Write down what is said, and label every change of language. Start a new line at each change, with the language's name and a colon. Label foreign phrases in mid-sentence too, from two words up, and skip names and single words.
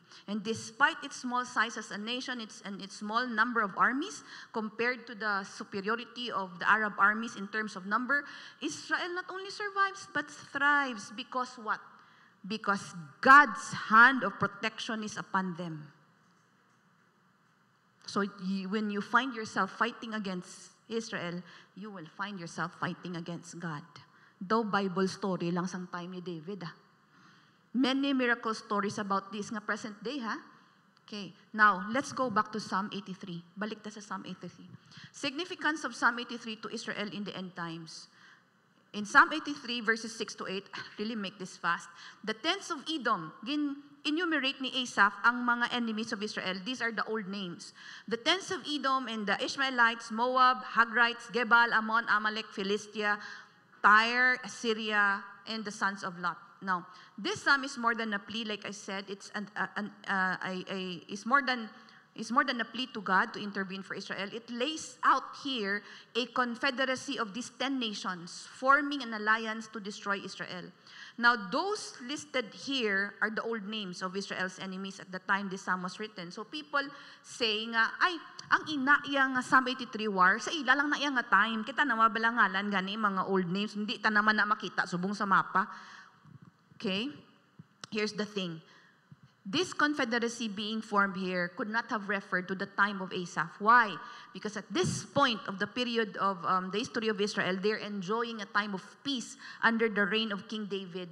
English: And despite its small size as a nation and its small number of armies, compared to the superiority of the Arab armies in terms of number, Israel not only survives but thrives because what? Because God's hand of protection is upon them. So when you find yourself fighting against Israel, you will find yourself fighting against God. Though Bible story
Hiligaynon: lang sang
English: time ni David. Many miracle stories about this nga present day. Okay, now let's go back to Psalm 83.
Hiligaynon: Balik ta sa Psalm 83.
English: Significance of Psalm 83 to Israel in the end times. In Psalm 83 verses 6 to 8, really make this fast. The tents of Edom,
Hiligaynon: enumerate ni Asaph ang mga
English: enemies of Israel. These are the old names. The tents of Edom and the Ishmaelites, Moab, Hagrites, Gebal, Ammon, Amalek, Philistia, Tyre, Assyria, and the sons of Lot. Now, this psalm is more than a plea, like I said. It's more than a plea to God to intervene for Israel. It lays out here a confederacy of these 10 nations forming an alliance to destroy Israel. Now, those listed here are the old names of Israel's enemies at the time this psalm was written.
Hiligaynon: So people say nga, ay, ang ina iya nga Psalm 83 war, sa ila lang na iya nga time. Kita na mabalangalan gani mga
English: old names,
Hiligaynon: hindi ta naman na makita subong sa mapa.
English: Okay? Here's the thing. This confederacy being formed here could not have referred to the time of Asaph. Why? Because at this point of the period of the history of Israel, they're enjoying a time of peace under the reign of King David.